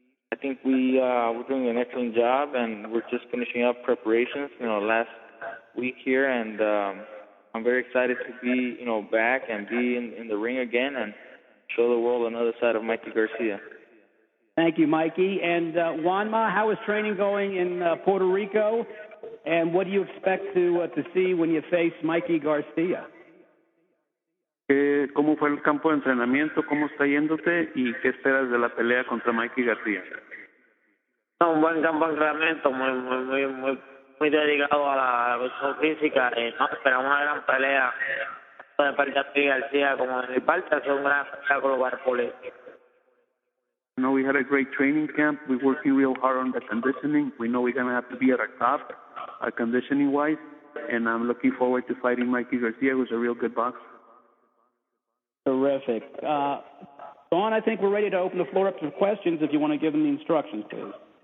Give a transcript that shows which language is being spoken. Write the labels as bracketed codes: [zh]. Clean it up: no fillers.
[en] I think we're doing an excellent job, and we're just finishing up preparations, last week here, and I'm very excited to be, back and be in the ring again and show the world another side of Mikey Garcia. Thank you, Mikey. And Juanma, how is training going in Puerto Rico, and what do you expect to see when you face Mikey Garcia? [es] ¿Cómo fue el campo de entrenamiento? ¿Cómo está yéndote? ¿Y qué esperas de la pelea contra Mikey Garcia? Un buen campo de entrenamiento, muy muy dedicado a la cuestión física y no esperamos una gran pelea de parte de MIKEY García. Como de mi parte, ha sido un gran espectáculo para el público. [en] No, we had a great training camp. We're working real hard on the conditioning. We know we're going to have to be at our top, conditioning-wise, and I'm looking forward to fighting MIKEY Garcia, who's a real good boxer. Terrific. Dawn, I think we're ready to open the floor up to questions if you want to give them the instructions, please.